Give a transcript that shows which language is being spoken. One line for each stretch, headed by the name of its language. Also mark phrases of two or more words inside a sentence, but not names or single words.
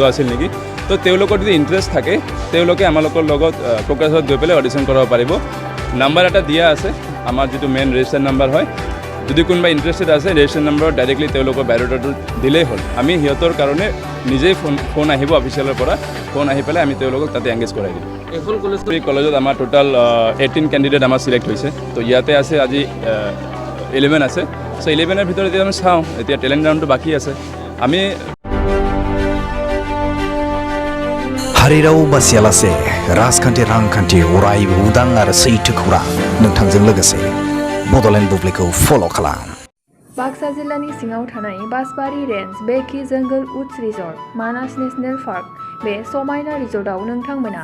Assamese: আছিল নেকি তো তেওঁলোকৰ যদি ইণ্টাৰেষ্ট থাকে তেওঁলোকে আমালোকৰ লগত কোকৰাঝাৰত গৈ পেলাই অডিশ্যন কৰাব পাৰিব নাম্বাৰ এটা দিয়া আছে আমাৰ যিটো
English: main register number
Assamese: হয় যদি কোনোবা ইণ্টাৰেষ্টেড আছে ৰেজিষ্টাৰ নম্বৰত ডাইৰেক্টলি তেওঁলোকৰ বায়'ডাটাটো দিলেই হ'ল আমি সিহঁতৰ কাৰণে নিজেই ফোন আহিব অফিচিয়েলৰ পৰা ফোন আহি পেলাই আমি তেওঁলোকক তাতে এংগেজ কৰাই দিম এই কলেজত আমাৰ টোটাল 18 কেণ্ডিডেট আমাৰ চিলেক্ট হৈছে তো ইয়াতে আছে আজি 11 আছে চ' 11ৰ ভিতৰত এতিয়া আমি চাওঁ এতিয়া টেলেণ্ট ৰাউণ্ডটো বাকী আছে আমি
Bodo: हारिराव बासियालासे राजखान्थि रांखान्थि अरायबो उदां आरो सैथो खौरां नोंथांजों लोगोसे बड'लेण्ड बुब्लिखौ फल' खालाम बाक्सा जिल्लानि सिङाव थानाय बासबारि रेन्ज बेकि जंगल
English: woods resort
Bodo: मानास
English: national park
Bodo: बे समायना रिजर्टआव नोंथांमोना